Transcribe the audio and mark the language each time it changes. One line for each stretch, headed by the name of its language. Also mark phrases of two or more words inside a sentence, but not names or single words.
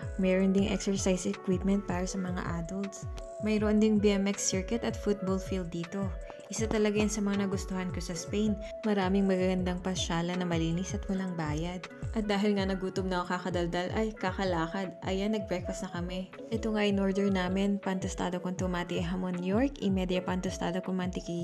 Filipino: Mayroon ding
English: exercise equipment
Filipino: para sa mga adults. Mayroon ding
English: BMX circuit
Filipino: at
English: football field
Filipino: dito. Isa talaga yan sa mga nagustuhan ko sa Spain. Maraming magagandang pasyala na malinis at walang bayad. At dahil nga nagutom na ako kakadaldal, ay kakalakad. Ayan, nag-breakfast na kami. Ito nga in order namin,
Spanish: pan tostado con tomate e hamon York, y media pan tostado con mantequilla.